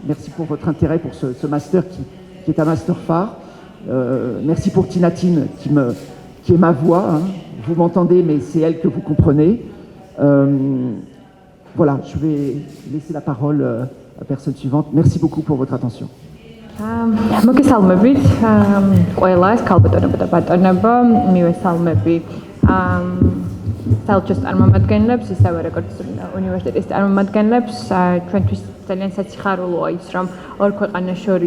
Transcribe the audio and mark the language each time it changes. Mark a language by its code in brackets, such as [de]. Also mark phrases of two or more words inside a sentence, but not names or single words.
[fr] Merci pour votre intérêt pour ce master qui est un master phare. Merci pour Tinatine qui est ma voix. Hein. Vous m'entendez, mais c'est elle que vous comprenez. Voilà, je vais laisser la parole à la personne suivante. Merci beaucoup pour votre attention. [ka] მოგესალმებით ყველას ქალბატონებო და ბატონებო მივესალმები საელჩოს წარმომადგენლებს ისევე როგორც უნივერსიტეტის წარმომადგენლებს ჩვენთვის ძალიან საციხარულოა ის რომ ორ ქვეყანას შორის